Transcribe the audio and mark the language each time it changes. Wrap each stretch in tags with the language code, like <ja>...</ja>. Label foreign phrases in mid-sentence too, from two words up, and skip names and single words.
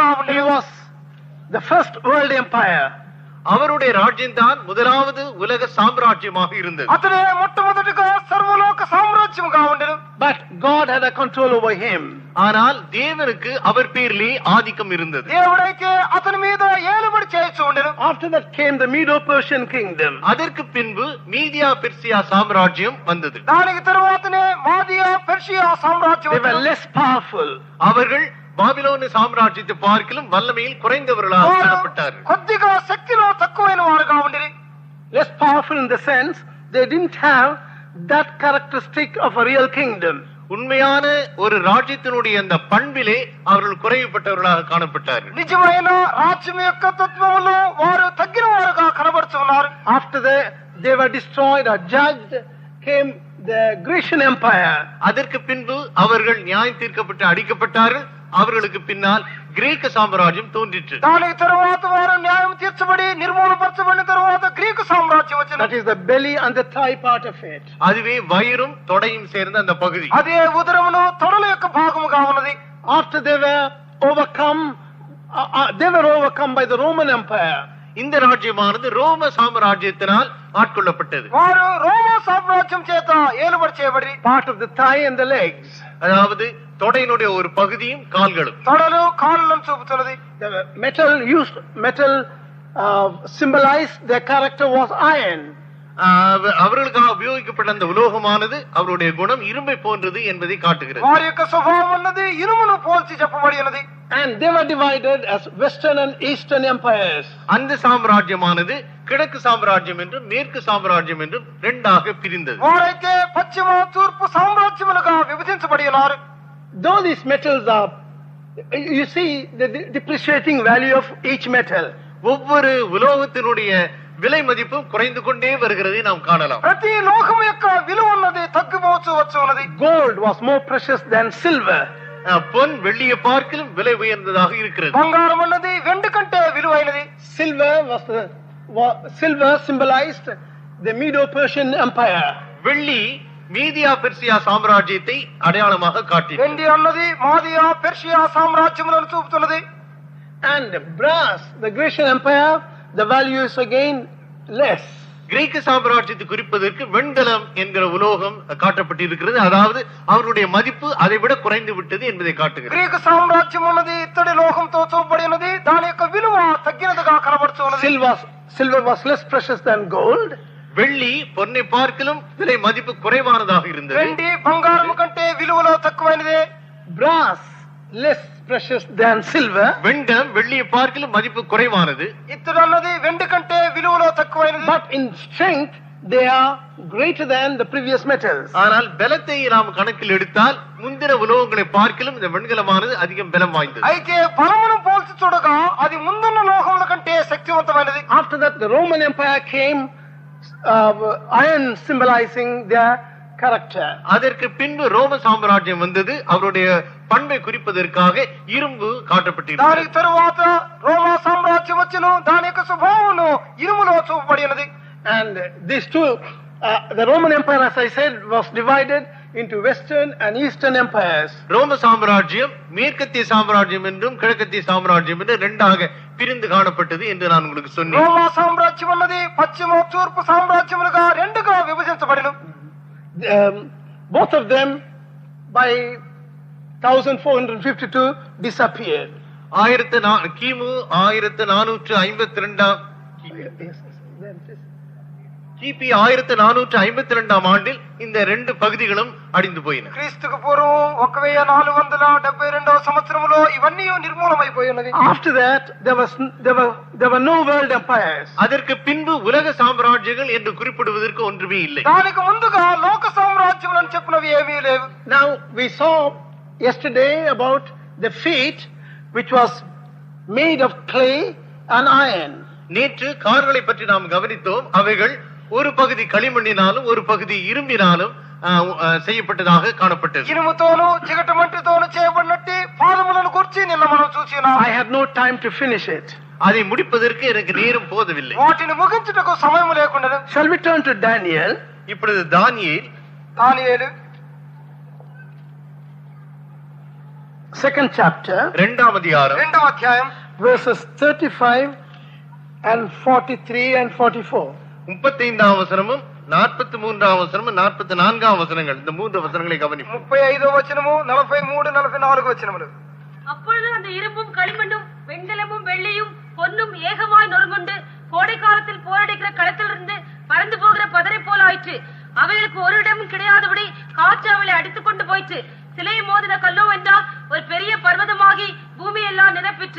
<en>He</en> <te>ఉండేది.</te> <en>was the first world empire.</en> <ta>அவருடைய ராஜ்யம்தான் முதலாவது உலக சாம்ராஜ்யமாக இருந்தது.</ta> <te>అతడే మొట్టమొదటిగా సర్వలోక సామ్రాజ్యముగా ఉండెను.</te> <en>But God had a control over him.</en> <ta>ஆனால் தேவனுக்கு அவர் பேரிலே ஆதிக்கம் இருந்தது.</ta> <te>దేవుడైతే అతని మీద ఏలుబడి చేస్తూ ఉండెను.</te> <en>After that came the Medo-Persian kingdom.</en> <ta>அதற்கு பின்பு மீதியா பெர்சியா சாம்ராஜ்யம் வந்தது.</ta> <te>దానికి తరువాతనే మాదియా పెర్షియా సామ్రాజ్యం</te> <en>They were</en> <te>వచ్చెను.</te> <en>less powerful.</en> <ta>அவர்கள் பாபிலோன் சாம்ராஜ்யத்தை பார்க்கிலும் வல்லமையில் குறைந்தவர்களாக</ta> <te>వారు</te> <ta>காணப்பட்டார்கள்.</ta> <te>కొద్దిగా శక్తిలో తక్కువైన వారుగా ఉండిరి.</te> <en>Less powerful in the sense they didn't have that characteristic of a real kingdom.</en> <ta>உண்மையான ஒரு ராஜ்யத்தினுடைய அந்த பண்பிலே அவர்கள் குறைவுபட்டவர்களாக காணப்பட்டார்கள்.</ta> <te>నిజమైన రాజ్యం యొక్క తత్వములో వారు తగ్గిన వారుగా కనబడుతున్నారు.</te> <en>After they were destroyed or judged, came the Grecian Empire.</en> <ta>அதற்கு பின்பு அவர்கள் நியாயம் தீர்க்கப்பட்டு அடிக்கப்பட்டார்கள். அவர்களுக்கு பின்னால் கிரேக்க சாம்ராஜ்யம் தோன்றிற்று.</ta> <te>దాని తరువాత వారు న్యాయం తీర్చబడి నిర్మూలపరచబడిన తరువాత గ్రీకు సామ్రాజ్యం వచ్చింది.</te> <en>That is the belly and the thigh part of it.</en> <ta>அதுவே வயிறும் தொடையும் சேர்ந்த அந்த பகுதி.</ta> <te>అదే ఉదరమును తొడల యొక్క భాగముగా ఉన్నది.</te> <en>After they were overcome by the Roman Empire.</en> <ta>இந்த ராஜ்யமானது ரோம சாம்ராஜ்யத்தினால் ஆட்கொள்ளப்பட்டது.</ta> <te>వారు రోమా సామ్రాజ్యం చేత ఏలుబడి చేయబడి</te> <en>Part of the thigh and the legs.</en> <ta>அதாவது தொடையினுடைய ஒரு பகுதியும் கால்களும்.</ta> <te>తొడలు కాళ్ళను చూపుతున్నది.</te> <en>The metal symbolized their character was iron.</en> <ta>அவர்களுக்காக உபயோகிக்கப்பட்ட அந்த உலோகமானது அவருடைய குணம் இரும்பை போன்றது என்பதை காட்டுகிறது.</ta> <te>వారి యొక్క స్వభావం అన్నది ఇనుమును పోల్చి చెప్పబడి ఉన్నది.</te> <en>And they were divided as Western and Eastern empires.</en> <ta>அந்த சாம்ராஜ்யமானது கிழக்கு சாம்ராஜ்யம் என்றும் மேற்கு சாம்ராஜ்யம் என்றும் இரண்டாக பிரிந்தது.</ta> <te>వారైతే పశ్చిమ తూర్పు సామ్రాజ్యములుగా విభజించబడి ఉన్నారు.</te> <en>Though these metals are, you see the depreciating value of each metal.</en> <ta>ஒவ்வொரு உலோகத்தினுடைய விலை மதிப்பும் குறைந்து கொண்டே வருகிறதை நாம் காணலாம்.</ta> <te>ప్రతి లోకం యొక్క విలువ ఉన్నది తగ్గిపోవచ్చు ఉన్నది.</te> <en>Gold was more precious than silver.</en> <ta>பொன் வெள்ளியை பார்க்கிலும் விலை உயர்ந்ததாக இருக்கிறது.</ta> <te>బంగారం అన్నది వెండి కంటే విలువైనది.</te> <en>Silver symbolized the Medo-Persian Empire.</en> <ta>வெள்ளி மீதியா பெர்சியா சாம்ராஜ்யத்தை அடையாளமாக காட்டியது.</ta> <te>వెండి అన్నది మాదియా పెర్షియా సామ్రాజ్యములను చూపుతున్నది.</te> <en>And brass, the Grecian Empire, the value is again less.</en> <ta>கிரேக்க சாம்ராஜ்யத்தை குறிப்பதற்கு வெண்கலம் என்கிற உலோகம் காட்டப்பட்டிருக்கிறது. அதாவது அவருடைய மதிப்பு அதை விட குறைந்து விட்டது என்பதை காட்டுகிறது.</ta> <te>గ్రీకు సామ్రాజ్యం ఉన్నది ఇత్తడి లోహంతో చూపబడి ఉన్నది. దాని యొక్క విలువ తగ్గినదిగా కనబడుతున్నది.</te> <en>Silver was less precious than gold.</en> <ta>வெள்ளி பொன்னை பார்க்கிலும் விலை மதிப்பு குறைவானதாக இருந்தது.</ta> <te>వెండి బంగారం కంటే విలువలో తక్కువైనదే.</te> <en>Brass less precious than silver.</en> <ta>வெண்டம் வெள்ளியை பார்க்கிலும் மதிப்பு குறைவானது.</ta> <te>ఇత్తడి అన్నది వెండి కంటే విలువలో తక్కువైనది.</te> <en>But in strength they are greater than the previous metals.</en> <ta>ஆனால் பலத்தை நாம் கணக்கில் எடுத்தால் முந்தின உலோகங்களை பார்க்கிலும் இந்த வெண்கலமானது அதிகம் பலம் வாய்ந்தது.</ta> <te>అయితే బలమును పోల్చి చూడగా అది ముందున్న లోహముల కంటే శక్తివంతమైనది.</te> <en>After that the Roman Empire came, iron symbolizing their character.</en> <ta>அதற்கு பின்பு ரோம சாம்ராஜ்யம் வந்தது. அவருடைய பண்பை குறிப்பதற்காக இரும்பு காட்டப்பட்டிருக்கிறது.</ta> <te>దాని తరువాత రోమా సామ్రాజ్యం వచ్చెను. దాని యొక్క స్వభావమును ఇనుములో చూపబడినది.</te> <en>And these two, the Roman Empire, as I said, was divided into Western and Eastern empires.</en> <ta>ரோம சாம்ராஜ்யம் மேற்கத்திய சாம்ராஜ்யம் என்றும் கிழக்கத்திய சாம்ராஜ்யம் என்று இரண்டாக பிரிந்து காணப்பட்டது என்று நான் உங்களுக்கு சொன்னேன்.</ta> <te>రోమా సామ్రాజ్యం అన్నది పశ్చిమ తూర్పు సామ్రాజ్యములుగా రెండుగా విభజించబడిను.</te> <en>Both of them by 1452 disappeared.</en> <ta>கிமு 1452 கிபி 1452 ஆண்டில் இந்த ரெண்டு பகுதிகளும் அழிந்து போயின.</ta> <te>క్రీస్తుకు పూర్వం 1472వ సంవత్సరములో ఇవన్నీ నిర్మూలమైపోయి ఉన్నది.</te> <en>After that there were no world empires.</en> <ta>அதற்கு பின்பு உலக சாம்ராஜ்யங்கள் என்று குறிப்பிடுவதற்கு ஒன்றுமே இல்லை.</ta> <te>దానికి ముందుగా లోక సామ్రాజ్యములను చెప్పినవి ఏమీ లేవు.</te> <en>Now we saw yesterday about the feet which was made of clay and iron.</en> <ta>நேற்று கார்களை பற்றி நாம் கவனித்தோம். அவைகள் ஒரு பகுதி களிமண்ணினாலும் ஒரு பகுதி இரும்பினாலும் செய்யப்பட்டதாக காணப்பட்டது.</ta> <te>ఇనుముతోను చిగటమంటితోను చేయబడినట్టి పాదములను గురించి నిన్న మనం చూసినాం.</te> <en>I had no time to finish it.</en> <ta>அதை முடிப்பதற்கு எனக்கு நேரம் போதவில்லை.</ta> <te>వాటిని ముగించుటకు సమయం లేకుండా.</te> <en>Shall we turn to Daniel?</en> <ta>இப்பொழுது தானியேல்</ta> <en>second chapter,</en> <ta>இரண்டாம் அதிகாரம்,</ta> <te>రెండవ అధ్యాయం,</te> <en>verses 35 and 43 and 44.</en> <ta>35ஆம் வசனமும் 43ஆம் வசனமும் 44ஆம் வசனங்கள், இந்த மூன்று வசனங்களை கவனிப்போம்.</ta> <te>35వ వచనము 43 44 వచనములు.</te> <ta>அப்பொழுது அந்த இரும்பும் களிமண்ணும் வெண்கலமும் வெள்ளியும் பொன்னும் ஏகமாய் நொறுங்குண்டு கோடை காலத்தில் போரடிக்கிற களத்திலிருந்து பறந்து போகிற பதரை போல ஆயிற்று. அவைகளுக்கு ஒரு இடமும் கிடையாதபடி காற்று அவளை அடித்துக் கொண்டு போயிற்று. சிலையை மோதின கல்லோ என்றால் ஒரு பெரிய பர்வதமாகி பூமி எல்லாம் நிரப்பிற்று.</ta>